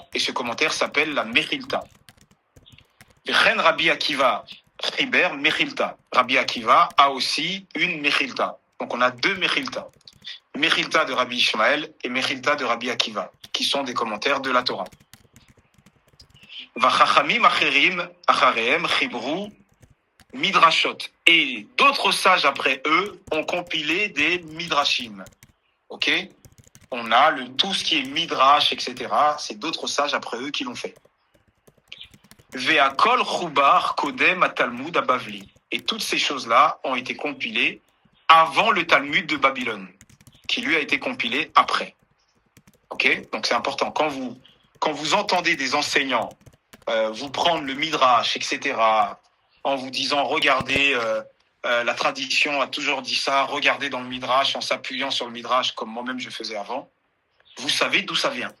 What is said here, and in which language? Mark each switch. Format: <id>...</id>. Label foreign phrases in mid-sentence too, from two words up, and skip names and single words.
<fr>Et ce commentaire s'appelle la Mechilta.</fr> <he>וכן רבי עקיבא חיבר מכילתא.</he> <fr>Rabbi Akiva a aussi une Mechilta. Donc on a deux Mechilta. Mechilta de Rabbi Ishmael et Mechilta de Rabbi Akiva, qui sont des commentaires de la Torah.</fr> <he>וחכמים אחרים אחריהם חיברו מדרשות.</he> <fr>Et d'autres sages après eux ont compilé des midrashim. Ok? On a tout ce qui est midrash, etc. C'est d'autres sages après eux qui l'ont fait.</fr> <he>והכל חובר קודם התלמוד הבבלי.</he> <fr>Et toutes ces choses-là ont été compilées avant le Talmud de Babylone, qui lui a été compilé après. Ok? Donc c'est important. Quand vous entendez des enseignants vous prendre le midrash, etc., en vous disant regardez, la tradition a toujours dit ça, regardez dans le midrash en s'appuyant sur le midrash comme moi-même je faisais avant, vous savez d'où ça vient.</fr>